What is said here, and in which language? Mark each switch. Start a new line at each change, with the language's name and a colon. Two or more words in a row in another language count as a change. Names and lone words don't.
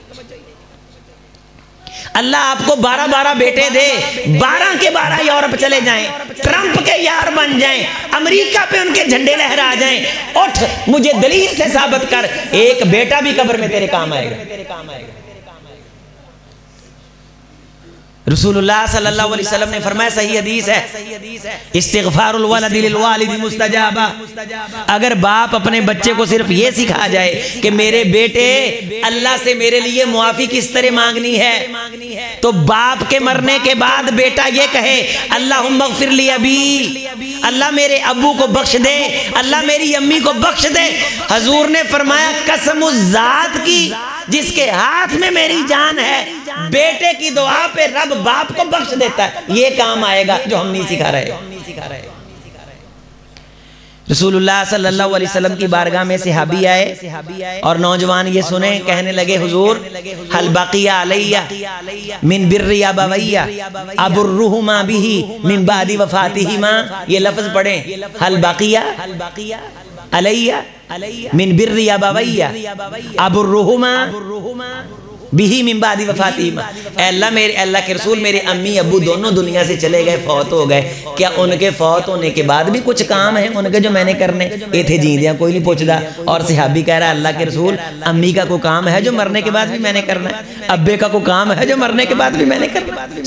Urdu: اللہ آپ کو 12 بیٹے دے، 12 کے 12 یورپ چلے جائیں، ٹرمپ کے یار بن جائیں، امریکہ پہ ان کے جھنڈے لہرا جائیں، اٹھ مجھے دلیل سے ثابت کر ایک بیٹا بھی قبر میں تیرے کام آئے گا۔ رسول اللہ صلی اللہ علیہ وسلم نے فرمایا، صحیح حدیث ہے،
Arabic: استغفار الولد للوالد مستجابہ۔
Urdu: اگر باپ اپنے بچے کو صرف یہ سکھا جائے کہ میرے بیٹے اللہ سے میرے لیے معافی کس طرح مانگنی ہے، تو باپ کے مرنے کے بعد بیٹا یہ کہے
Arabic: اللہم اغفر لی ابی،
Urdu: اللہ میرے ابو کو بخش دے، اللہ میری امی کو بخش دے۔ حضور نے فرمایا قسم اس ذات کی جس کے ہاتھ میں میری جان ہے، بیٹے کی دعا پہ رب باپ کو بخش دیتا ہے۔ یہ کام آئے گا جو ہم نہیں سکھا رہے۔ رسول اللہ صلی اللہ علیہ وسلم کی بارگاہ میں صحابی آئے اور نوجوان یہ سنیں، کہنے لگے حضور
Arabic: حل بقی علیہ من بر ابویہ ابرہما بہ من بعد وفاتہما۔
Urdu: یہ لفظ پڑھیں،
Arabic: حل بقی علیہ من بر ابویہ ابرہما بہی من بعد وفاتہما۔
Urdu: اے اللہ کے رسول میرے امی ابو دونوں دنیا سے چلے گئے، فوت ہو گئے، کیا ان کے فوت ہونے کے بعد بھی کچھ کام ہیں ان کے جو میں نے کرنے؟
Punjabi: یہ تھے جیندیاں کوئی نہیں پوچھدا۔
Urdu: اور صحابی کہہ رہا ہے اللہ کے رسول امی کا کوئی کام ہے جو مرنے کے بعد بھی میں نے کرنا ہے، ابے کا کوئی کام ہے جو مرنے کے بعد بھی میں نے کرنا ہے۔